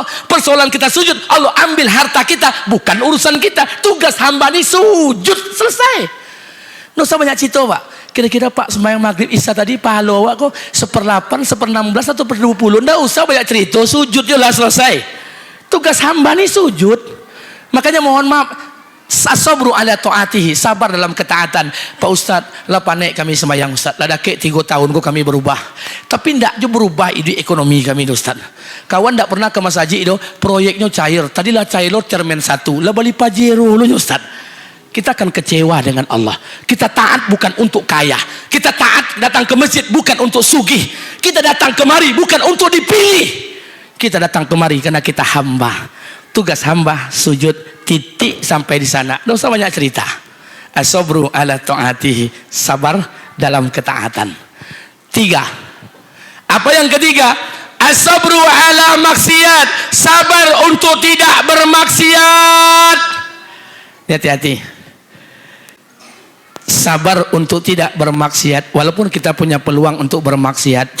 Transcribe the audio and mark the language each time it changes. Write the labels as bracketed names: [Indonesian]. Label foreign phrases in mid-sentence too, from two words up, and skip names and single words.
[Indonesian] Persoalan kita sujud, Allah ambil harta kita, bukan urusan kita. Tugas hamba ini sujud. Selesai. Nggak usah banyak cerita, Pak. Kira-kira Pak sembahyang maghrib isya tadi pahala [Minangkabau] awak kok [Indonesian] 1/8, 1/16 atau 1/20. Nggak usah banyak cerita, sujud lah, selesai. Tugas hamba ini sujud. Makanya mohon maaf, [Arabic] الصبر على طاعته, [Indonesian] sabar dalam ketaatan. [Minangkabau] Pak Ustadz, lah panek kami sembahyang Ustadz, lah dakek 3 tahun kok kami berubah. Tapi ndak juga berubah ide ekonomi kami Ustadz. Kawan ndak pernah ke masjid itu, proyeknya cair. Tadilah cair lo cermen 1, lah bali pajero lo Ustadz. [Indonesian] Kita akan kecewa dengan Allah. Kita taat bukan untuk kaya. Kita taat datang ke masjid bukan untuk sugih. Kita datang kemari bukan untuk dipilih. Kita datang kemari karena kita hamba. Tugas hamba sujud, titik sampai di sana. Tidak usah banyak cerita. [Arabic] الصبر على طاعته, [Indonesian] sabar dalam ketaatan. 3. Apa yang ketiga? [Arabic] الصبر على معصية, [Indonesian] sabar untuk tidak bermaksiat. Hati-hati. Sabar untuk tidak bermaksiat walaupun kita punya peluang untuk bermaksiat.